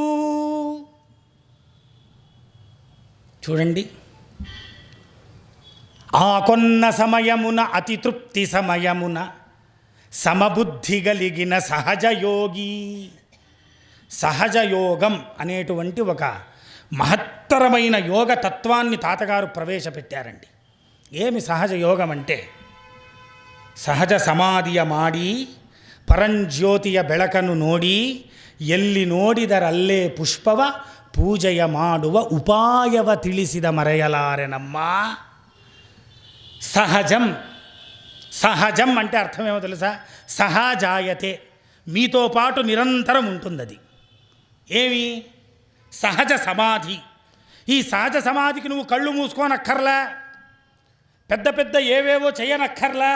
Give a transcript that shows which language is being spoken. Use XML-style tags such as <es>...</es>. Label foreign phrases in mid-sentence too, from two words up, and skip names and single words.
<te>చూడండి, ఆ కొన్న సమయమున అతి తృప్తి సమయమున సమబుద్ధి కలిగిన సహజయోగి. సహజయోగం అనేటువంటి ఒక మహత్తరమైన యోగ తత్వాన్ని తాతగారు ప్రవేశపెట్టారండి. ఏమి సహజ యోగం అంటే,</te> <kn>ಸಹಜ ಸಮಾಧಿಯ ಮಾಡಿ ಪರಂಜ್ಯೋತಿಯ ಬೆಳಕನ್ನು ನೋಡಿ ಎಲ್ಲಿ ನೋಡಿದರಲ್ಲೇ ಪುಷ್ಪವ ಪೂಜೆಯ ಮಾಡುವ ಉಪಾಯವ ತಿಳಿಸಿದ ಮರೆಯಲಾರೆನಮ್ಮ.</kn> <te>సహజం. సహజం అంటే అర్థమేమో తెలుసా? సహజాయతే, మీతో పాటు నిరంతరం ఉంటుంది అది. ఏమి? సహజ సమాధి. ఈ సహజ సమాధికి నువ్వు కళ్ళు మూసుకోనక్కర్లా, పెద్ద పెద్ద ఏవేవో చేయనక్కర్లా.</te>